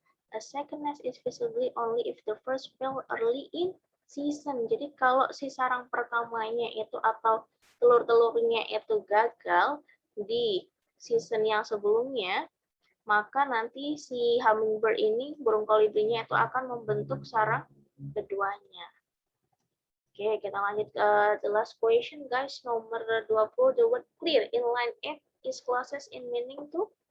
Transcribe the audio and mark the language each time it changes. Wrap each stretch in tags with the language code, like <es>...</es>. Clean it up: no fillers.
<en>A second nest is visibly only if the first fell early in season.</en> <id>Jadi kalau si sarang pertamanya itu atau telur-telurnya itu gagal di season yang sebelumnya, maka nanti si hummingbird ini, burung kolibrinya itu akan membentuk sarang keduanya. Oke, kita lanjut ke</id> <en>the last question,</en> <id>guys.</id> <en>Nomor 20, the word clear in line 8 is closest in meaning to?</en>